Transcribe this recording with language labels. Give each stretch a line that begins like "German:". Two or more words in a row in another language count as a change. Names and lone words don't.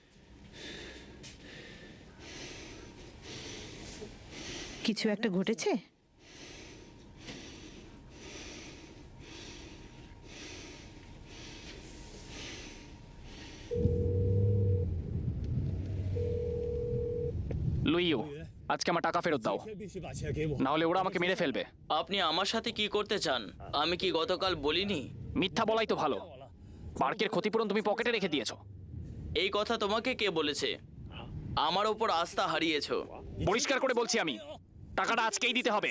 Bangla: কিছু একটা ঘটেছে? লুইও, আজকে আমার টাকা ফেরত দাও,
Chinese: 必须把钱给我。
Bangla: না হলে ওরা আমাকে মেরে ফেলবে। আপনি আমার সাথে কি করতে চান? আমি কি গতকাল বলিনি? মিথ্যা বলাই তো ভালো। পার্কের ক্ষতিপূরণ তুমি পকেটে রেখে দিয়েছো। এই কথা তোমাকে কে বলেছে? আমার ওপর আস্থা হারিয়েছো। পরিষ্কার করে বলছি আমি, টাকাটা আজকেই দিতে হবে।